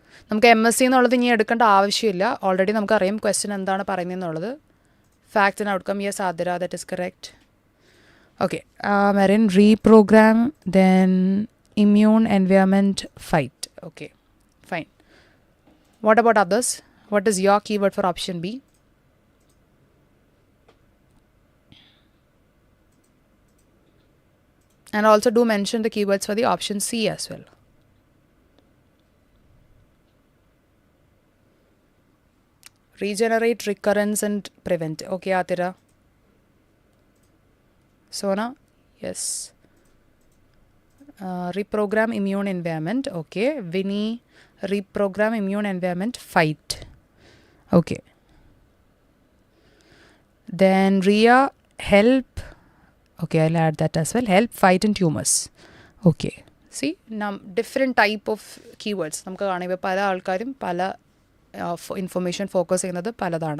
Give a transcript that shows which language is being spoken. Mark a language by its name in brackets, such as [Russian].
[Malayalam] നമുക്ക് MSc എന്നുള്ളത് ഇനി എടുക്കേണ്ട ആവശ്യമില്ല. ഓൾറെഡി നമുക്കറിയാം ക്വസ്റ്റ്യൻ എന്താണ് പറയുന്നതെന്നുള്ളത്. [English] Fact and outcome, yes, Adira, that is correct. Okay, Marin, reprogram, then immune, environment, fight. Okay, fine. What about others? What is your keyword for option B? And also do mention the keywords for the option C as well. Regenerate, recurrence, and prevent. Okay, Atira. Sona, yes. Reprogram, immune, environment. Okay. Vinny, reprogram, immune, environment, fight. Okay. Then Ria, help. Okay, I'll add that as well. Help, fight, and tumors. Okay. See, different type of keywords. [Malayalam] നമുക്ക് കാണാം ഇപ്പോൾ പല ആൾക്കാരും പല information focus ചെയ്യുന്നത് പലതാണ്.